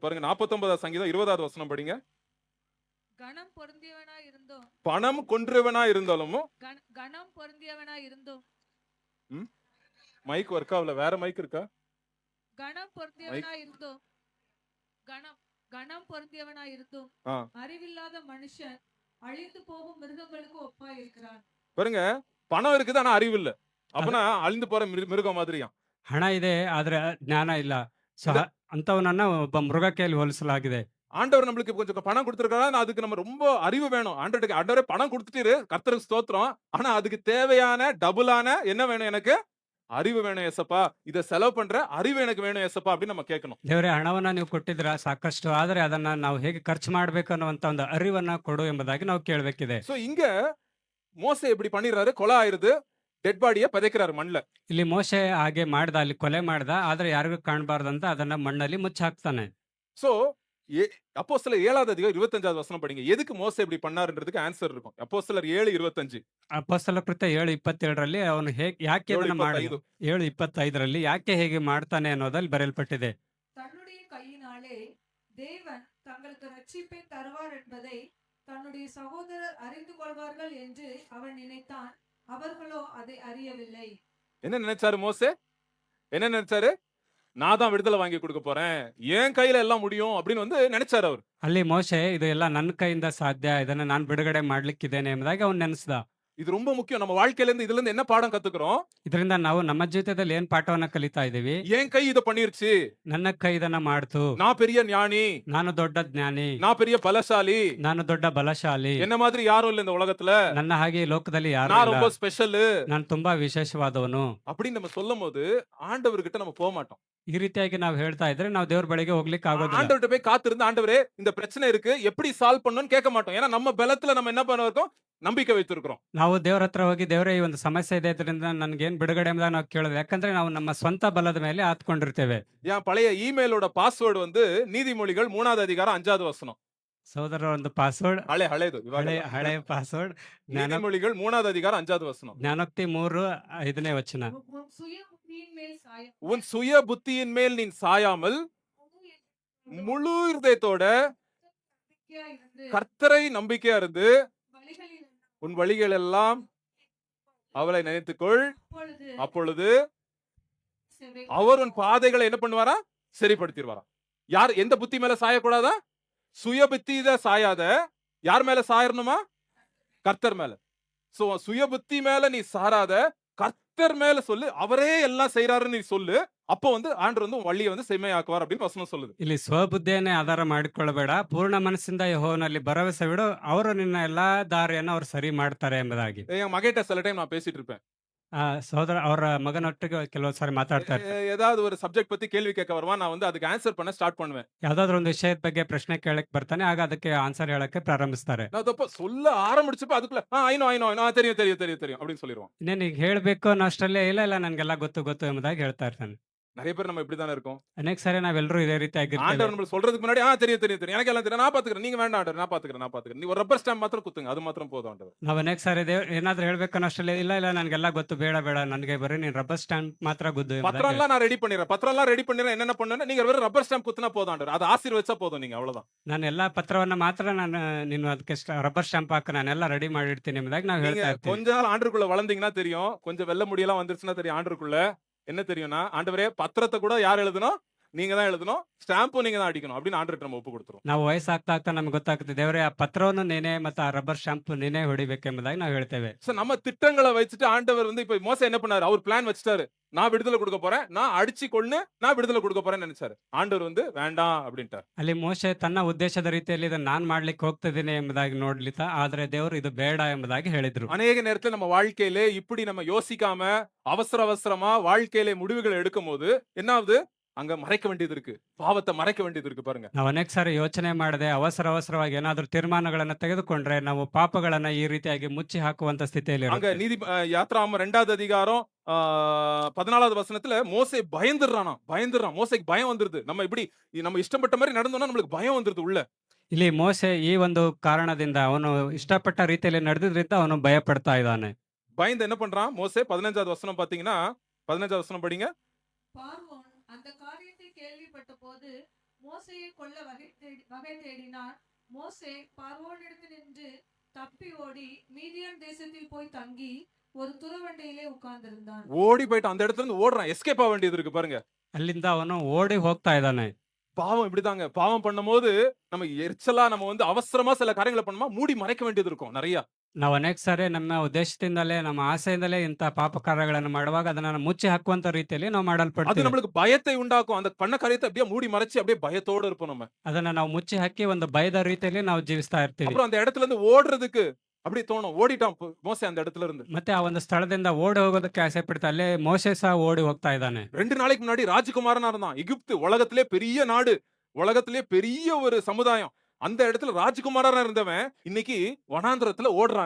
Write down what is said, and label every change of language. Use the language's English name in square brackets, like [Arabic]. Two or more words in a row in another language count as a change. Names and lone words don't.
[Tamil] பாருங்க 49வது சங்கீதம் 20வது வசனம் படிங்க. கணம் பொருந்தியவனா இருந்தோம் பணம் கொன்றவனா இருந்தாலும் கணம் பொருந்தியவனா இருந்தோம் [English] mic work [Tamil] ஆகல. வேற மைக் இருக்கா? கணம் பொருந்தியவனா இருந்தோம் கணம் பொருந்தியவனா இருந்தோம் ஆ. அறிவில்லாத மனுஷன் அழிந்து போகும் மிருகங்களுக்கு ஒப்பா இருக்கிறான். பாருங்க, பணம் இருக்குது ஆனா அறிவு இல்ல. அப்பனா அழிந்து போற மிருகம் மாதிரியா. [Kannada] ಹಣ ಇದೆ ಆದ್ರೆ ಜ್ಞಾನ ಇಲ್ಲ. ಸೊ ಅಂತವನನ್ನ ಒಬ್ಬ ಮೃಗಕ್ಕೆ ಹೋಲಿಸಲಾಗಿದೆ. [Tamil] ஆண்டவர் நம்மளுக்கு கொஞ்சம் பணம் கொடுத்திருக்காரு. அதுக்கு நம்ம ரொம்ப அறிவு வேணும். ஆண்டவரே பணம் கொடுத்துட்டாரு, கர்த்தருக்கு ஸ்தோத்திரம். ஆனா அதுக்கு தேவையான டபுளான என்ன வேணும்? எனக்கு அறிவு வேணும் ஏசப்பா. இத செலவு பண்ற அறிவு எனக்கு வேணும் ஏசப்பா அப்படின்னு நம்ம கேட்கணும். [Kannada] ದೇವರೇ, ಹಣವನ್ನ ನೀವು ಕೊಟ್ಟಿದ್ರ ಸಾಕಷ್ಟು, ಆದ್ರೆ ಅದನ್ನ ನಾವು ಹೇಗೆ ಖರ್ಚು ಮಾಡ್ಬೇಕು ಅನ್ನುವಂತ ಒಂದು ಅರಿವನ್ನ ಕೊಡು ಎಂಬುದಾಗಿ ನಾವು ಕೇಳಬೇಕಿದೆ. [Tamil] சோ இங்க மோசே எப்படி பண்ணிடுறாரு? கொலை ஆயிருது, [English] dead body [Tamil] பதைக்கிறாரு மண்ல. [Kannada] ಇಲ್ಲಿ ಮೋಶೆ ಹಾಗೆ ಮಾಡ್ದ, ಅಲ್ಲಿ ಕೊಲೆ ಮಾಡ್ದ, ಆದ್ರೆ ಯಾರಿಗೂ ಕಾಣಬಾರ್ದಂತ ಅದನ್ನ ಮಣ್ಣಲ್ಲಿ ಮುಚ್ಚಾಕ್ತಾನೆ. [Tamil] சோ அப்போஸ்தலர் 7வது அதிகாரம் 25வது வசனம் படிங்க. எதுக்கு மோசே இப்படி பண்ணாருன்றதுக்கு ஆன்சர் இருக்கும். அப்போஸ்தலர் 7:25. [Kannada] ಅಪೊಸ್ತಲ ಕೃತ್ಯ 7:27ರಲ್ಲಿ ಅವನು ಯಾಕೆ ಅದನ್ನ ಮಾಡಿದ, 7:25. 7:25ರಲ್ಲಿ ಯಾಕೆ ಹೇಗೆ ಮಾಡ್ತಾನೆ ಅನ್ನೋದಲ್ಲಿ ಬರೆಯಲ್ಪಟ್ಟಿದೆ. [Tamil] தன்னுடைய கையினாலே தேவன் தங்களுக்கு ரட்சிப்பை தருவார் என்பதை தன்னுடைய சகோதரர் அறிந்து கொள்வார்கள் என்று அவன் நினைத்தான். அவர்களோ அதை அறியவில்லை. என்ன நினைச்சாரு மோசே? என்ன நினைச்சாரு? நான் தான் விடுதலை வாங்கி கொடுக்க போறேன், என் கையில எல்லாம் முடியும் அப்படின்னு வந்து நினைச்சாரு அவர். [Kannada] ಅಲ್ಲಿ ಮೋಶೆ ಇದು ಎಲ್ಲ ನನ್ನ ಕೈಯಿಂದ ಸಾಧ್ಯ, ಇದನ್ನ ನಾನು ಬಿಡುಗಡೆ ಮಾಡ್ಲಿಕ್ಕಿದ್ದೇನೆ ಎಂಬುದಾಗಿ ಅವನು ನೆನೆಸ್ದ. [Tamil] இது ரொம்ப முக்கியம். நம்ம வாழ்க்கையில இருந்து இதுல இருந்து என்ன பாடம் கத்துக்கிறோம்? [Kannada] ಇದರಿಂದ ನಾವು ನಮ್ಮ ಜೀವಿತದಲ್ಲಿ ಏನ್ ಪಾಠವನ್ನ ಕಲಿತಾ ಇದೀವಿ? [Tamil] என் கை இத பண்ணிருச்சு, [Kannada] ನನ್ನ ಕೈ ಇದನ್ನ ಮಾಡ್ತು, [Tamil] நான் பெரிய ஞானி, [Kannada] ನಾನು ದೊಡ್ಡ ಜ್ಞಾನಿ, [Tamil] நான் பெரிய பலசாலி, [Kannada] ನಾನು ದೊಡ್ಡ ಬಲಶಾಲಿ, [Tamil] என்ன மாதிரி யாரும் இல்ல இந்த உலகத்துல, [Kannada] ನನ್ನ ಹಾಗೆ ಈ ಲೋಕದಲ್ಲಿ ಯಾರು [Tamil] நான் [Kannada] ಇಲ್ಲ, [Tamil] ரொம்ப ஸ்பெஷல் [Kannada] ನಾನು ತುಂಬಾ ವಿಶೇಷವಾದವನು [Tamil] அப்படின்னு நம்ம சொல்லும் போது ஆண்டவர்கிட்ட நம்ம போக மாட்டோம். [Kannada] ಈ ರೀತಿಯಾಗಿ ನಾವು ಹೇಳ್ತಾ ಇದ್ರೆ ನಾವು ದೇವ್ರ ಬಳಿಗೆ ಹೋಗ್ಲಿಕ್ಕೆ ಆಗೋದಿಲ್ಲ. [Tamil] ஆண்டவர்கிட்ட போய் காத்திருந்து ஆண்டவரே இந்த பிரச்சனை இருக்கு எப்படி சால்வ் பண்ணணும்னு கேட்க மாட்டோம். ஏன்னா நம்ம பலத்துல நம்ம என்ன பண்ணிருக்கோம்? ನಂಬಿಕೆ வைத்திருக்கிறோம். [Kannada] ನಾವು ದೇವ್ರ ಹತ್ರ ಹೋಗಿ ದೇವರೇ ಈ ಒಂದು ಸಮಸ್ಯೆ ಇದೆ, ಇದರಿಂದ ನನ್ಗೇನ್ ಬಿಡುಗಡೆ ಎಂಬುದಾಗಿ ನಾವು ಕೇಳೋದು. ಯಾಕಂದ್ರೆ ನಾವು ನಮ್ಮ ಸ್ವಂತ ಬಲದ ಮೇಲೆ ಆತ್ಕೊಂಡಿರ್ತೇವೆ. [Tamil] என் பழைய இமெயிலோட பாஸ்வேர்டு வந்து நீதிமொழிகள் 3வது அதிகாரம் 5வது வசனம். [Kannada] ಸಹೋದರ ಒಂದು ಪಾಸ್ವರ್ಡ್, ಹಳೇದು ಹಳೆ ಪಾಸ್ವರ್ಡ್, [Tamil] நீதிமொழிகள் 3வது அதிகாரம் 5வது வசனம். [Kannada] ಜ್ಞಾನೋಕ್ತಿ 3:5ನೇ ವಚನ. [Tamil] உன் சுய புத்தியின் மேல் சாயம் உன் சுய புத்தியின் மேல் நீ சாயாமல் முழு இருதயத்தோட நம்பிக்கையா இருந்து கர்த்தரை நம்பிக்கையா இருந்து வழிகளில் உன் வழிகள் எல்லாம் அவளை நினைத்துக்கொள். அப்பொழுது அப்பொழுது செவை அவர் உன் பாதைகளை என்ன பண்ணுவாரா? சரிப்படுத்திடுவாரா. யார் எந்த புத்தி மேல சாயக்கூடாதா? சுய புத்தியில சாயாத. யார் மேல சாயறணுமா? கர்த்தர் மேல. சோ சுய புத்தி மேல நீ சாராத, கர்த்தர் மேல சொல்லு. அவரே எல்லாம் செய்யறாருன்னு நீ சொல்லு. அப்போ வந்து ஆண்டவர் வந்து உன் வழியை வந்து செம்மையாக்குவார் அப்படின்னு வசனம் சொல்லுது. [Kannada] ಇಲ್ಲಿ ಸ್ವಬುದ್ಧಿಯನ್ನೇ ಆಧಾರ ಮಾಡಿಕೊಳ್ಳಬೇಡ, ಪೂರ್ಣ ಮನಸ್ಸಿಂದ ಯೆಹೋವನಲ್ಲಿ ಭರವಸೆ ಬಿಡು, ಅವರು ನಿನ್ನ ಎಲ್ಲಾ ದಾರಿಯನ್ನು ಅವರು ಸರಿ ಮಾಡ್ತಾರೆ ಎಂಬುದಾಗಿ. [Tamil] என் மகிட்ட சில டைம் நான் பேசிட்டு இருப்பேன். [Kannada] ಸಹೋದರ ಅವರ ಮಗನೊಟ್ಟಿಗೆ ಕೆಲವು ಸಾರಿ ಮಾತಾಡ್ತಾ ಇರ್ತಾರೆ. [Tamil] ஏதாவது ஒரு சப்ஜெக்ட் பத்தி கேள்வி கேட்க வருவான். நான் வந்து அதுக்கு ஆன்சர் பண்ண ஸ்டார்ட் பண்ணுவேன். [Kannada] ಯಾವ್ದಾದ್ರು ಒಂದು ವಿಷಯದ ಬಗ್ಗೆ ಪ್ರಶ್ನೆ ಕೇಳಕ್ ಬರ್ತಾನೆ, ಆಗ ಅದಕ್ಕೆ ಆನ್ಸರ್ ಹೇಳಕ್ಕೆ ಪ್ರಾರಂಭಿಸ್ತಾರೆ. [Tamil] நான் தப்ப சொல்ல ஆரம்பிச்சப்ப அதுக்குள்ள [English] I know [Tamil] தெரியும் அப்படின்னு சொல்லிடுவான். [Kannada] ಇನ್ನೇನು ಈಗ ಹೇಳ್ಬೇಕು ಅನ್ನೋ ಅಷ್ಟರಲ್ಲೇ ಇಲ್ಲ ನನ್ಗೆಲ್ಲ ಗೊತ್ತು ಎಂಬುದಾಗಿ ಹೇಳ್ತಾ ಇರ್ತಾನೆ. [Tamil] நிறைய பேர் நம்ம இப்படிதானே இருக்கோம். [Kannada] ಅನೇಕ ಸಾರಿ ನಾವೆಲ್ಲರೂ ಇದೇ ರೀತಿಯಾಗಿರ್ತೇವೆ. [Tamil] ஆண்டவர் நம்மளுக்கு சொல்றதுக்கு முன்னாடி தெரியும் எனக்கு எல்லாம் தெரியும், நான் பாத்துக்கிறேன், நீங்க வேண்டாம் ஆண்டவர், நான் பாத்துக்கிறேன். நீ ஒரு [English] rubber stamp [Tamil] மாத்திரம் குத்துங்க, அது மாத்திரம் போதும் ஆண்டவர். [Kannada] ನಾವ್ ಅನೇಕ ಸಾರಿ ಏನಾದ್ರೂ ಹೇಳ್ಬೇಕು ಅನ್ನೋ ಅಷ್ಟರಲ್ಲೇ ಇಲ್ಲ ನನ್ಗೆಲ್ಲ ಗೊತ್ತು, ಬೇಡ ನನಗೆ ಬರೀ ನೀನ್ [English] rubber stamp [Kannada] ಮಾತ್ರ ಗುದ್ದು ಎಂಬುದಾಗಿ [Tamil] பத்திரம் எல்லாம் நான் ரெடி பண்ணிடுறேன். என்னென்ன பண்ணணும்? நீங்க வெறும் [English] rubber stamp [Tamil] குத்துனா போதும் ஆண்டவர், அது ஆசீர்வதிச்சா போதும், நீங்க அவ்வளவுதான். [Kannada] ನಾನು ಎಲ್ಲಾ ಪತ್ರವನ್ನ ಮಾತ್ರ ನೀನು ಅದಕ್ಕೆ [English] rubber stamp [Kannada] ಹಾಕ, ನಾನೆಲ್ಲ ರೆಡಿ ಮಾಡಿಡ್ತೀನಿ ಎಂಬುದಾಗಿ ನಾವು [Tamil] நீங்க [Kannada] ಹೇಳ್ತಾ ಇರ್ತೀವಿ. [Tamil] கொஞ்ச நாள் ஆண்டருக்குள்ள வளர்ந்தீங்கன்னா தெரியும், கொஞ்சம் வெள்ள முடியெல்லாம் வந்துருச்சுன்னா தெரியும். ஆண்டருக்குள்ள என்ன தெரியும்னா, ஆண்டவரே பத்திரத்தை கூட யார் எழுதணும்? நீங்க தான் எழுதணும், ஸ்டாம்பும் நீங்க தான் அடிக்கணும் அப்படின்னு ஆண்டவர்கிட்ட நம்ம ஒப்பு கொடுத்துரும். [Kannada] ನಾವು ವಯಸ್ಸಾಗ್ತಾ ನಮ್ಗೆ ಗೊತ್ತಾಗ್ತದೆ, ದೇವರೇ ಆ ಪತ್ರವನ್ನು ನೀನೇ ಮತ್ತೆ ಆ [English] rubber stamp [Kannada] ನೀನೇ ಹೊಡಿಬೇಕೆಂಬುದಾಗಿ ನಾವು ಹೇಳ್ತೇವೆ. [Tamil] சோ நம்ம திட்டங்களை வச்சுட்டு ஆண்டவர் வந்து இப்ப மோசே என்ன பண்ணாரு? அவர் பிளான் வச்சுட்டாரு. நான் விடுதலை கொடுக்க போறேன், நான் அடிச்சு கொன்னு நான் விடுதலை கொடுக்க போறேன்னு நினைச்சாரு. ஆண்டவர் வந்து வேண்டாம் அப்படின்ட்டார். [Kannada] ಅಲ್ಲಿ ಮೋಶೆ ತನ್ನ ಉದ್ದೇಶದ ರೀತಿಯಲ್ಲಿ ಇದನ್ನ ನಾನ್ ಮಾಡ್ಲಿಕ್ಕೆ ಹೋಗ್ತಿದ್ದೀನಿ ಎಂಬುದಾಗಿ ನೋಡ್ಲಿತ್ತ, ಆದ್ರೆ ದೇವರು ಇದು ಬೇಡ ಎಂಬುದಾಗಿ ಹೇಳಿದ್ರು. [Tamil] அநேக நேரத்துல நம்ம வாழ்க்கையிலே இப்படி நம்ம யோசிக்காம அவசர அவசரமா வாழ்க்கையிலே முடிவுகள் எடுக்கும்போது என்ன ஆகுது? அங்க மறைக்க வேண்டியது இருக்கு. பாவத்தை மறைக்க வேண்டியது இருக்கு பாருங்க. [Kannada] ನಾವು ಅನೇಕ ಸಾರಿ ಯೋಚನೆ ಮಾಡದೆ ಅವಸರವಾಗಿ ಏನಾದ್ರೂ ತೀರ್ಮಾನಗಳನ್ನ ತೆಗೆದುಕೊಂಡ್ರೆ ನಾವು ಪಾಪಗಳನ್ನ ಈ ರೀತಿಯಾಗಿ ಮುಚ್ಚಿ ಹಾಕುವಂತ ಸ್ಥಿತಿಯಲ್ಲಿ [Tamil] அங்க [Kannada] ಇರುತ್ತೆ. [Tamil] நீதி யாத்ராகமம் 2வது அதிகாரம் 14வது வசனத்துல மோசே பயந்துடுறான். மோசேக்கு பயம் வந்துருது. நம்ம இஷ்டப்பட்ட மாதிரி நடந்தோம்னா நம்மளுக்கு பயம் வந்துருது உள்ள. [Kannada] ಇಲ್ಲಿ ಮೋಶೆ ಈ ಒಂದು ಕಾರಣದಿಂದ ಅವನು ಇಷ್ಟಪಟ್ಟ ರೀತಿಯಲ್ಲಿ ನಡೆದಿದ್ರಿಂದ ಅವನು ಭಯ ಪಡ್ತಾ ಇದ್ದಾನೆ. [Tamil] பயந்து என்ன பண்றான்? மோசே 15வது வசனம் பாத்தீங்கன்னா 15வது வசனம் படிங்க. பார்வோன் அந்த காரியத்தை கேள்விப்பட்ட போது மோசேயை கொல்ல வகை தேடினான். மோசே பார்வோனிடத்தில் நின்று தப்பி ஓடி மீதியான் தேசத்தில் போய் தங்கி ஒரு துறவண்டையிலே உட்கார்ந்திருந்தான். ஓடி போயிட்டு அந்த இடத்துல இருந்து ஓடுறான். எஸ்கேப் ஆக வேண்டியது இருக்கு பாருங்க. [Kannada] ಅಲ್ಲಿಂದ ಅವನು ಓಡಿ ಹೋಗ್ತಾ ಇದ್ದಾನೆ. [Tamil] பாவம் இப்படிதாங்க. பாவம் பண்ணும்போது நம்ம எரிச்சலா நம்ம வந்து அவசரமா சில காரியங்களை பண்ணுமா மூடி மறைக்க வேண்டியது இருக்கும் நிறைய. [Kannada] ನಾವು ಅನೇಕ ಸಾರಿ ನಮ್ಮ ಉದ್ದೇಶದಿಂದಲೇ ನಮ್ಮ ಆಸೆಯಿಂದಲೇ ಇಂಥ ಪಾಪ ಕಾರ್ಯಗಳನ್ನು ಮಾಡುವಾಗ ಅದನ್ನ ಮುಚ್ಚಿ ಹಾಕುವಂತ ರೀತಿಯಲ್ಲಿ ನಾವು [Tamil] அது [Kannada] ಮಾಡಲ್ಪಡ್ತೀವಿ. [Tamil] நம்மளுக்கு பயத்தை உண்டாக்கும். அந்த பண்ண காரியத்தை அப்படியே மூடி மறைச்சு அப்படியே பயத்தோட இருப்போம் நம்ம. [Kannada] ಅದನ್ನ ನಾವು ಮುಚ್ಚಿ ಹಾಕಿ ಒಂದು ಭಯದ ರೀತಿಯಲ್ಲಿ ನಾವು ಜೀವಿಸ್ತಾ ಇರ್ತೀವಿ. [Tamil] அப்புறம் அந்த இடத்துல இருந்து ஓடுறதுக்கு அப்படி தோணும். ஓடிட்டான் மோசே அந்த இடத்துல இருந்து. [Kannada] ಮತ್ತೆ ಆ ಒಂದು ಸ್ಥಳದಿಂದ ಓಡಿ ಹೋಗೋದಕ್ಕೆ ಆಸೆ ಪಡ್ತಾ ಅಲ್ಲೇ ಮೋಶೆ ಸಹ ಓಡಿ ಹೋಗ್ತಾ ಇದ್ದಾನೆ. [Tamil] 2 நாளைக்கு முன்னாடி ராஜகுமாரனா இருந்தான். எகிப்து உலகத்திலே பெரிய நாடு, உலகத்திலே பெரிய ஒரு சமுதாயம். அந்த இடத்துல ராஜகுமாரனா இருந்தவன் இன்னைக்கு வனாந்திரத்துல ஓடுறாங்க.